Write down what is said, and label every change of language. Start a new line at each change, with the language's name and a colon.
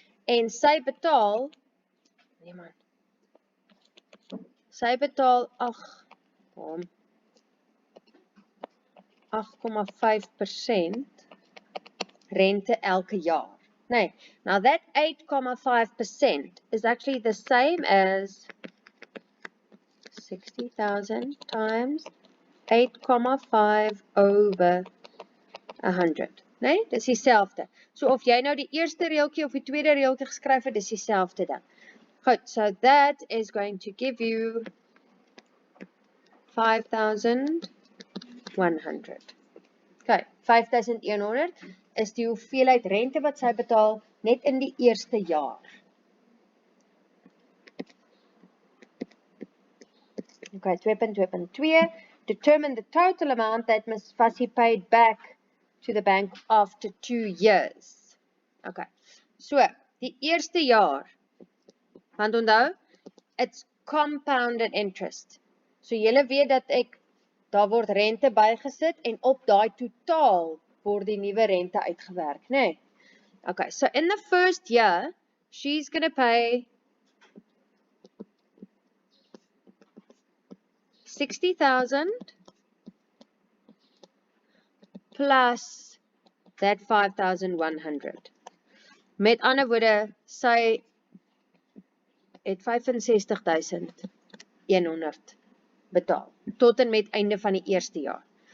Afrikaans: En sy betaal, nee man, sy betaal 8,5% rente elke jaar.
English: Nee, now that 8,5% is actually the same as 60,000 times 8,5 over 100.
Afrikaans: Nee, dis dieselfde. So of jy nou die eerste reeltjie of die tweede reeltjie geskryf het, dis dieselfde ding.
English: Goed, so that is going to give you 5,100
Afrikaans: Okay, 5,100 is die hoeveelheid rente wat sy betaal net in die eerste jaar.
English: Okay, 2.2.2, determine the total amount that must be paid back to the bank after 2 years.
Afrikaans: Okay, so, die eerste jaar, want onthou,
English: it's compounded interest.
Afrikaans: So, julle weet dat daar word rente bygesit en op daai totaal word die nuwe rente uitgewerk, nee?
English: Okay, so in the first year, she's going to pay 60,000 plus that 5,100.
Afrikaans: Met ander woorde, sy het 65,100 betaal, tot en met einde van die eerste jaar.